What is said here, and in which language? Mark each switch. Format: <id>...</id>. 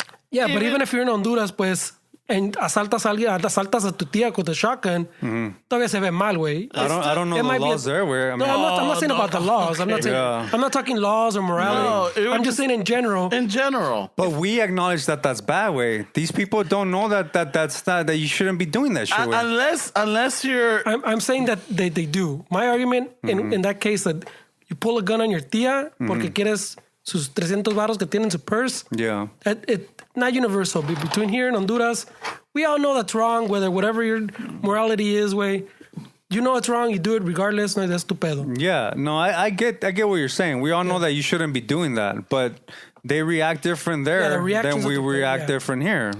<en>Yeah, but even if you're in Honduras, pues, and</en> <es>asaltas a tu tía</es> <en>with a shotgun,</en> <es>todavía se ve mal, güey.</es> <en>I don't know the laws there, way. I mean, I'm not saying about the laws. I'm not saying. I'm not talking laws or morality. No, I'm just saying in general. In general. But we acknowledge that that's bad, way. These people don't know that's not, that you shouldn't be doing that shit, way. Unless you're... I'm saying that they do. My argument in that case that you pull a gun on your tía</en> <es>porque quieres sus 300 varos que tiene en su</es> <en>purse. Yeah. It not universal. But between here and Honduras, we all know that's wrong, whatever your morality is, way. You know it's wrong, you do it regardless, no, that's</en> <es>tu pedo.</es> <en>Yeah, no, I get what you're saying. We all know that you shouldn't be doing that, but they react different there than we react different here.</en>